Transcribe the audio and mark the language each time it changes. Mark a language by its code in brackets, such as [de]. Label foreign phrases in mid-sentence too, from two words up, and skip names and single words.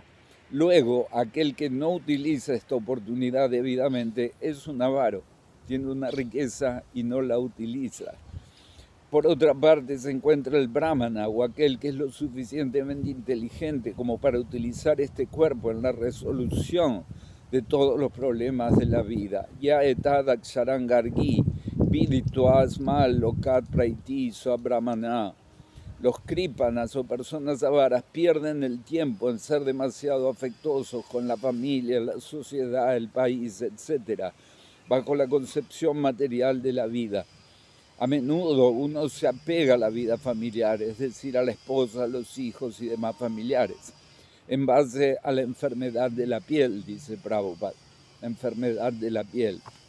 [es] Luego, aquel que no utiliza esta oportunidad debidamente es un avaro, tiene una riqueza y no la utiliza. Por otra parte, se encuentra el brahmana, o aquel que es lo suficientemente inteligente como para utilizar este cuerpo en la resolución de todos los problemas de la vida. [sa] Ya etad aksharangargi, vidituasmal lokat praiti brahmana. [es] Los krípanas o personas avaras pierden el tiempo en ser demasiado afectuosos con la familia, la sociedad, el país, etc., bajo la concepción material de la vida. A menudo uno se apega a la vida familiar, es decir, a la esposa, a los hijos y demás familiares, en base a la enfermedad de la piel, dice Prabhupada, la enfermedad de la piel.